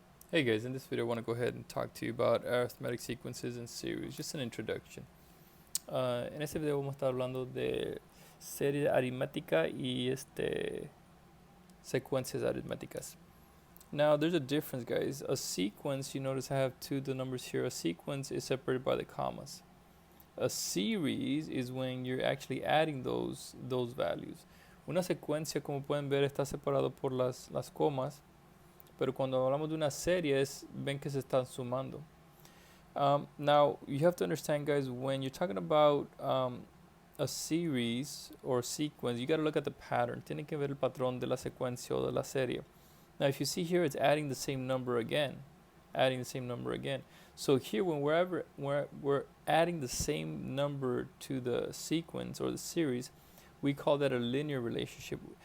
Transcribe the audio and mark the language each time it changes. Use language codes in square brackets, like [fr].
[en] Hey guys, in this video I want to go ahead and talk to you about arithmetic sequences and series, just an introduction. [es] En este video vamos a estar hablando de serie aritmética y secuencias aritméticas. [en] Now there's a difference, guys. A sequence, you notice I have the numbers here. A sequence is separated by the commas. A series is when you're actually adding those values. [es] Una secuencia, como pueden ver, está separado por las comas. Pero cuando hablamos de una serie, ven que se están sumando. [en] Now, you have to understand, guys, when you're talking about a series or sequence, you got to look at the pattern. [es] Tiene que ver el patrón de la secuencia o de la serie. [en] Now, if you see here, it's adding the same number again. Adding the same number again. So here, when we're adding the same number to the sequence or the series, we call that a linear relationship.